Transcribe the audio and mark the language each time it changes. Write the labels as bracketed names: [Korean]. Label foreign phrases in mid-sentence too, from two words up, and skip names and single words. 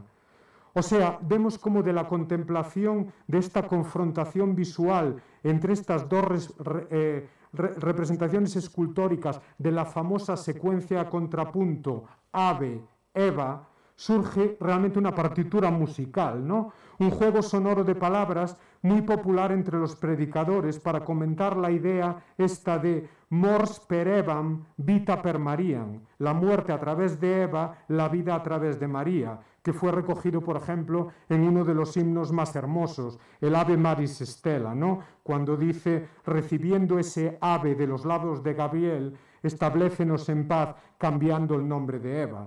[Spanish] O sea, vemos como de la contemplación de esta confrontación visual entre estas dos representaciones escultóricas de la famosa secuencia a contrapunto ave, Eva, surge realmente una partitura musical, ¿no? Un juego sonoro de palabras muy popular entre los predicadores para comentar la idea esta de [Latin] mors per Evam, vita per Mariam, [Spanish] la muerte a través de Eva, la vida a través de María, que fue recogido, por ejemplo, en uno de los himnos más hermosos, el Ave Maris Stella, ¿no? Cuando dice, recibiendo ese ave de los labios de Gabriel, establécenos en paz cambiando el nombre de Eva.